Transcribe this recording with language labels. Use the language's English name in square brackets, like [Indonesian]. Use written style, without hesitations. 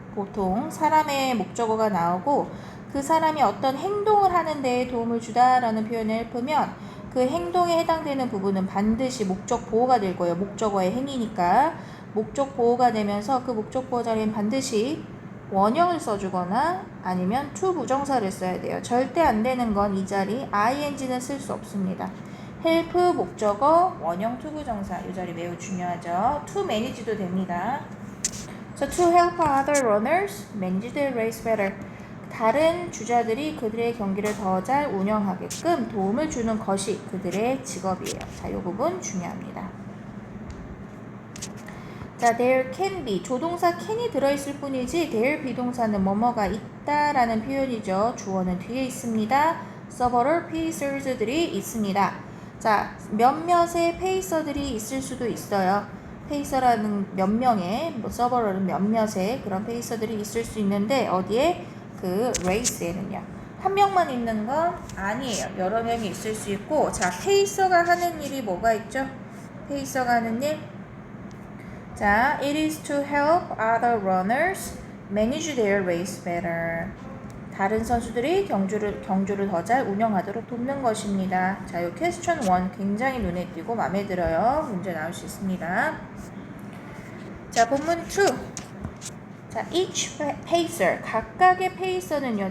[Korean] 보통 사람의 목적어가 나오고 그 사람이 어떤 행동을 하는 데에 도움을 주다라는 표현을 help면 그 행동에 해당되는 부분은 반드시 목적 보호가 될 거예요. 목적어의 행위니까 목적 보호가 되면서 그 목적 보호 자리엔 반드시 원형을 써주거나 아니면 to 부정사를 써야 돼요. 절대 안 되는 건 이 자리 ing는 쓸 수 없습니다. help 목적어 원형 to 부정사 이 자리 매우 중요하죠. to manage도 됩니다. [English] So to help other runners manage their race better. [Korean] 다른 주자들이 그들의 경기를 더 잘 운영하게끔 도움을 주는 것이 그들의 직업이에요. 자, 이 부분 중요합니다. 자, [English] there can be [Korean] 조동사 can이 들어있을 뿐이지 there 비동사는 뭐뭐가 있다라는 표현이죠. 주어는 뒤에 있습니다. several pacers들이 있습니다. 자, 몇몇의 페이서들이 있을 수도 있어요. 페이서라는 몇 명의, several은 몇몇의 그런 페이서들이 있을 수 있는데 어디에? 그 레이스에는요. 한 명만 있는 건 아니에요. 여러 명이 있을 수 있고 자, 페이서가 하는 일이 뭐가 있죠? 페이서가 하는 일 자, [English] it is to help other runners manage their race better. [Korean] 다른 선수들이 경주를 더 잘 운영하도록 돕는 것입니다. 자, 이 question 1 굉장히 눈에 띄고 마음에 들어요. 문제 나올 수 있습니다. 자, 본문 2. 자, each pacer, 각각의 페이서는요.